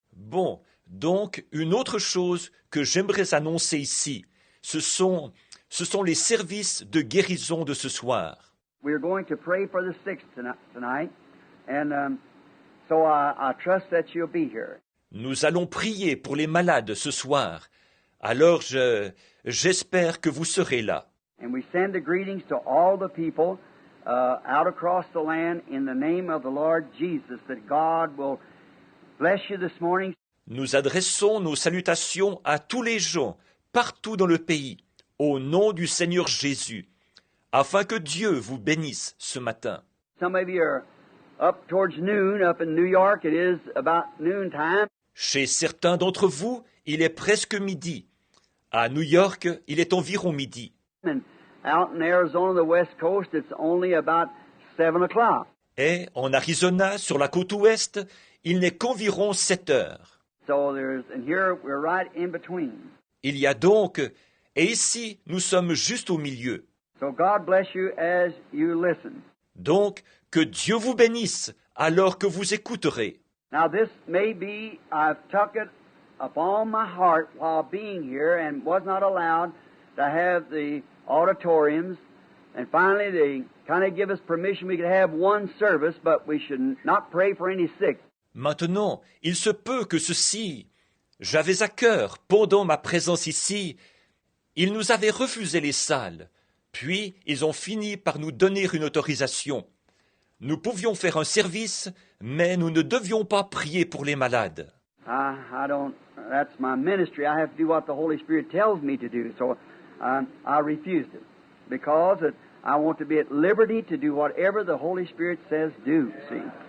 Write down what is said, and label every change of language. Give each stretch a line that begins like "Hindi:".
French: Bon, donc une autre chose que j'aimerais annoncer ici, ce sont les services de guérison de ce soir.
English: We're going to pray for the sick tonight, and so I trust that you'll be here.
French: Nous allons prier pour les malades ce soir. Alors j'espère que vous serez là.
English: And we send the greetings to all the people out across the land in the name of the Lord Jesus, that God will bless you this morning.
French: Nous adressons nos salutations à tous les gens, partout dans le pays, au nom du Seigneur Jésus, afin que Dieu vous bénisse ce matin.
English: Some of you are up towards noon. Up in New York, it is about noontime.
French: Chez certains d'entre vous, il est presque midi. À New York, il est environ midi.
English: And out in Arizona, the West Coast, it's only about 7 o'clock.
French: Et en Arizona, sur la côte ouest, il n'est qu'environ 7 heures.
English: So and here we're right in between.
French: Il y a donc, et ici, nous sommes juste au milieu.
English: So God bless you as you listen.
French: Donc, que Dieu vous bénisse alors que vous écouterez.
English: Now this may be, I've took it upon my heart while being here and was not allowed to have the auditoriums. And finally they kind of give us permission we could have one service, but we should not pray for any sick.
French: Maintenant, il se peut que ceci, j'avais à cœur pendant ma présence ici, ils nous avaient refusé les salles, puis ils ont fini par nous donner une autorisation. Nous pouvions faire un service, mais nous ne devions pas prier pour les malades.
English: I don't, that's my ministry. I have to do what the Holy Spirit tells me to do. So I refused it because I want to be at liberty to do whatever the Holy Spirit says do, see.